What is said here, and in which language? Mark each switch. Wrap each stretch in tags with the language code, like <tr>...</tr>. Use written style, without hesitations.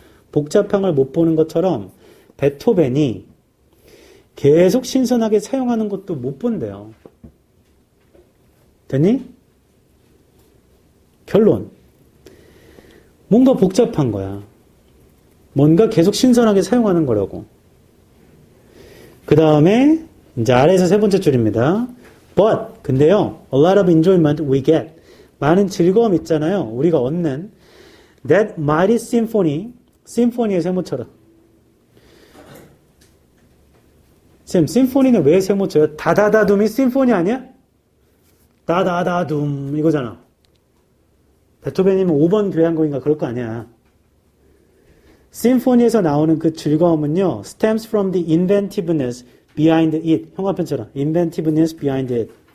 <ko>복잡한 걸 못 보는 것처럼 베토벤이 계속 신선하게 사용하는 것도 못 본대요. 됐니? 결론. 뭔가 복잡한 거야. 뭔가 계속 신선하게 사용하는 거라고. 그 다음에 이제 아래에서 세 번째 줄입니다.</ko> <en>But</en> <ko>근데요,</ko> <en>a lot of enjoyment we get.</en> <ko>많은 즐거움 있잖아요. 우리가 얻는</ko> <en>that mighty symphony.</en> <ko>심포니의 세모처럼. 쌤, 심포니는 왜 세모쳐요? 다다다둠이 심포니 아니야? 다다다둠 이거잖아. 베토벤이면 5번 교향곡인가 그럴 거 아니야. 심포니에서 나오는 그 즐거움은요,</ko> <en>stems from the inventiveness behind it.</en> <ko>형광펜처럼</ko> <en>inventiveness behind it.</en>